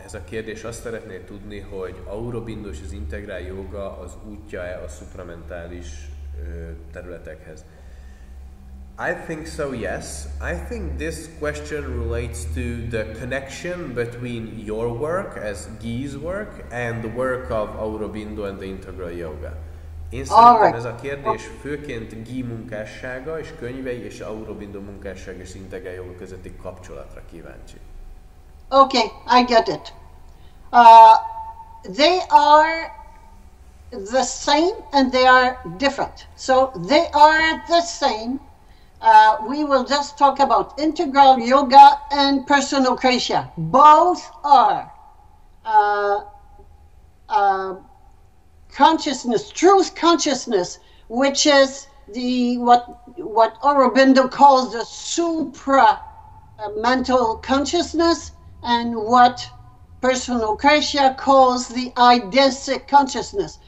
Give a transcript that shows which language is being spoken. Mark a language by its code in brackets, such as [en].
[hu] Ez a kérdés azt szeretné tudni, hogy Aurobindo és az integrál joga az útja-e a supramentális területekhez. [en] I think so, yes. I think this question relates to the connection between your work as Ghis work and the work of Aurobindo and the integral yoga. [hu] Én szerintem ez a kérdés főként Ghis munkássága és könyvei és Aurobindo munkásság és integrál joga közötti kapcsolatra kíváncsi. [en] Okay, I get it. They are the same and they are different. So they are the same. We will just talk about integral yoga and Perszonokrácia. Both are consciousness, truth consciousness, which is the what Aurobindo calls the supra mental consciousness, and what Perszonokrácia calls the eidesic consciousness.